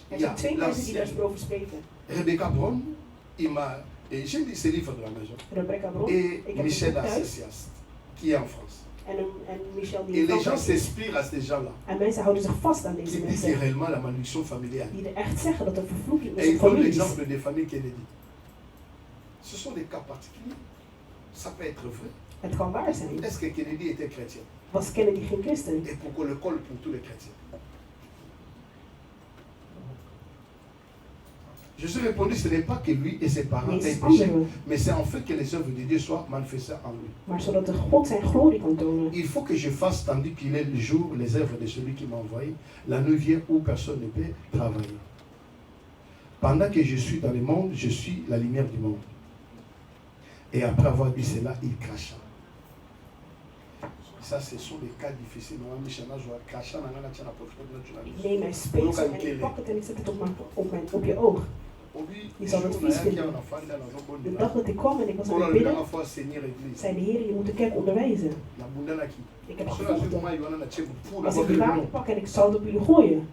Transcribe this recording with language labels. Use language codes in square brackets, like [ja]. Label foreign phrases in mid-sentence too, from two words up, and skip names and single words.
[fr] Il y a l'ancien Rebecca Brown, j'ai lu ses livres de la maison, et Michel Assessias, qui est en France. Et les gens s'inspirent à ces gens-là. Qui disent que réellement la malédiction familiale. Et ils donnent l'exemple des familles Kennedy. Ce sont des cas particuliers. Ça peut être vrai. [nl] Het kan waar zijn. [fr] Est-ce que Kennedy était chrétien? [nl] Was Kennedy geen christen? [fr] Et pourquoi le colle pour tous les chrétiens? Jésus répondit, ce n'est pas que lui et ses parents aient péché, mais c'est en fait que les œuvres de Dieu soient manifestées en lui. [nl] Maar zodat de God zijn glorie kan tonen. [fr] Il faut que je fasse, tandis qu'il est le jour, les œuvres de celui qui m'a envoyé. La nuit vient où personne ne peut travailler. Pendant que je suis dans le monde, je suis la lumière du monde. Et après avoir dit cela, il cracha. Ça, ce sont des cas difficiles. [nl] Ik neem mijn speeksel en ik pak het en ik zet het op je oog. Je zal het vies vinden. De dag dat ik kwam en ik was aan het bidden, zei de Heer, je moet de kerk onderwijzen. Ik heb gevochten. Als ik water pak en ik zal het op jullie gooien.